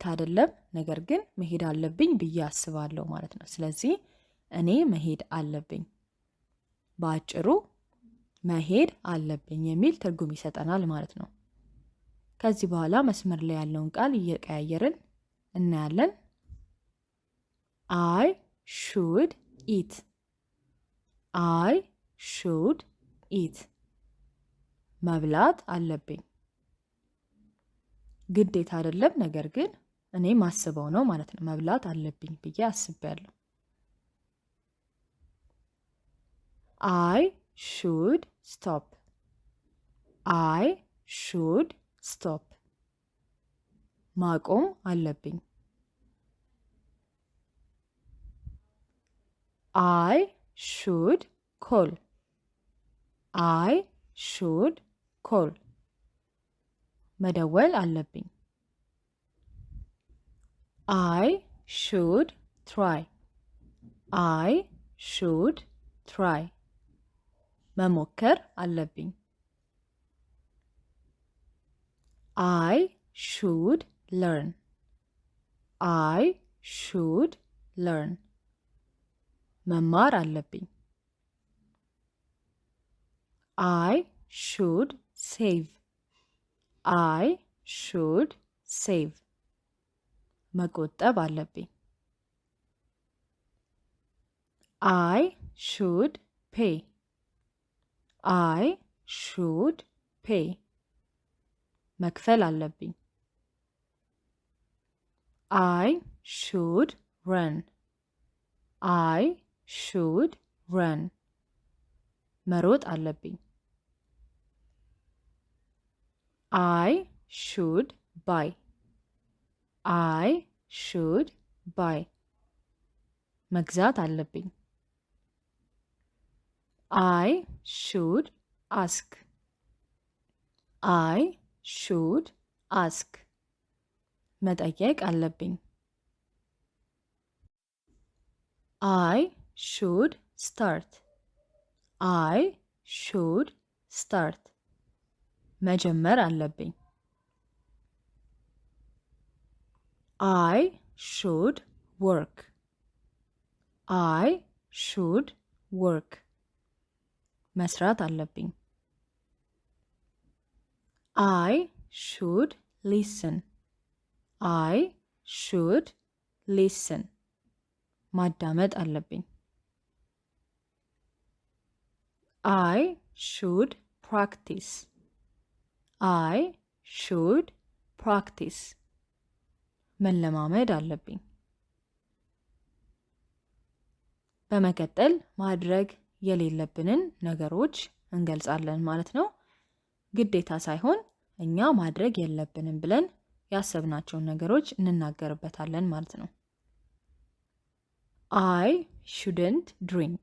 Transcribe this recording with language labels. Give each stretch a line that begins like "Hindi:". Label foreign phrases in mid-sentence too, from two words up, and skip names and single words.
Amharic: አይደለም፣ ነገር ግን መሄድ አለብኝ ብዬ አስባለሁ ማለት ነው። ስለዚህ እኔ መሄድ አለብኝ፣ በአጭሩ መሄድ አለብኝ የሚል ትርጉም ይሰጠናል ማለት ነው። ከዚህ በኋላ መስመር ላይ ያለውን ቃል እየቀያየርን እናያለን።
English: I should eat
Amharic: መብላት አለብኝ፣ ግዴታ አይደለም፣ ነገር ግን እኔ ማስበው ነው ማለት ነው። መብላት አለብኝ ብዬ አስቤያለሁ።
English: I should
Amharic: stop ማቆም አለብኝ።
English: I should call
Amharic: መደወል አለብኝ።
English: I should try
Amharic: መሞከር አለብኝ።
English: I should learn
Amharic: መማር አለብኝ።
English: I should save
Amharic: መቆጠብ አለብኝ።
English: I should pay
Amharic: መክፈል አለብኝ።
English: I should run
Amharic: መሮጥ አለብኝ።
English: I should buy
Amharic: መግዛት አለብኝ።
English: I should ask
Amharic: መጠየቅ አለብኝ።
English: I should start should start
Amharic: መጀመር አለብኝ።
English: I should work. I should work
Amharic: መስራት አለብኝ።
English: I should listen. I should listen
Amharic: ማዳመጥ አለብኝ።
English: I should practice. I should practice
Amharic: መለማመድ አለብኝ። በመቀጠል ማድረግ የሌለብንን ነገሮች እንገልጻለን ማለት ነው። ግዴታ ሳይሆን እኛ ማድረግ የለብንም ብለን ያሰብናቸውን ነገሮች እንናገርበታለን ማለት ነው።
English: I shouldn't drink.